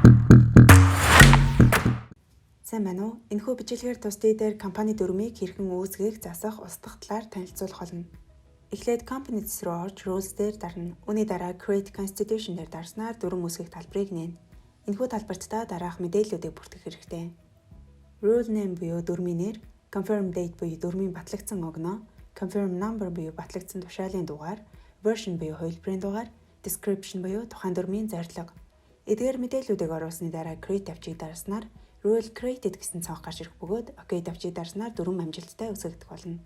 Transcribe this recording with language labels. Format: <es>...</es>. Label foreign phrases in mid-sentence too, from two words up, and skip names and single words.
<mn>Сайн байна уу? Энэхүү бичлэгээр тусдаа дээр компани дүрмийг хэрхэн үүсгэх, засах, устгах талаар танилцуулах болно. Эхлээд Components руу орж Rules дээр дарна. Үүний дараа</mn> <en>Create Constitution</en> <mn>дээр дарснаар дүрм үүсгэх талбарыг нээнэ. Энэхүү талбарт та дараах мэдээллүүдийг бүртгэх хэрэгтэй.</mn> <en>Rule name</en> <mn>буюу дүрмийн нэр,</mn> <en>Confirm date</en> <mn>буюу дүрмийн батлагдсан огноо,</mn> <en>Confirm number</en> <mn>буюу батлагдсан тушаалын дугаар, Version буюу хувилбарын дугаар, Description буюу тухайн дүрмийн зорилго. Эдгээр мэдээллүүдийг оруулсны дараа Create тавчийг дарснаар</mn> <en>Rule Created</en> <mn>гэсэн цонх гарч ирэх бөгөөд OK тавчийг дарснаар дүрм амжилттай үүсгэгдэх болно.</mn>